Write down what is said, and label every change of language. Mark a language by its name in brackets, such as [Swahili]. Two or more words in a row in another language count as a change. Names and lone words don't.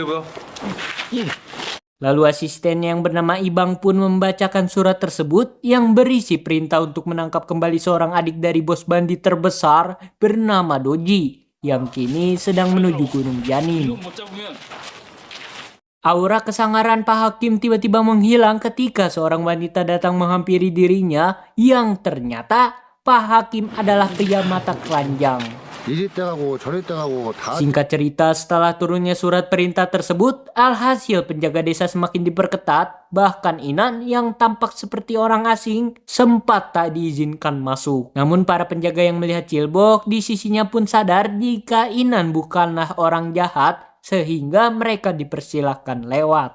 [Indonesian] Lalu asisten yang bernama Ibang pun membacakan surat tersebut yang berisi perintah untuk menangkap kembali seorang adik dari bos bandit terbesar bernama Doji yang kini sedang menuju Gunung Janin. Aura kesangaran Pak Hakim tiba-tiba menghilang ketika seorang wanita datang menghampiri dirinya yang ternyata Pak Hakim adalah pria mata keranjang. [Korean] 이리 가고 저리 가고 다 [Indonesian] Singkat cerita, setelah turunnya surat perintah tersebut, alhasil penjaga desa semakin diperketat, bahkan Inan yang tampak seperti orang asing sempat tak diizinkan masuk. Namun para penjaga yang melihat Cilbok di sisinya pun sadar jika Inan bukanlah orang jahat, sehingga mereka dipersilahkan lewat.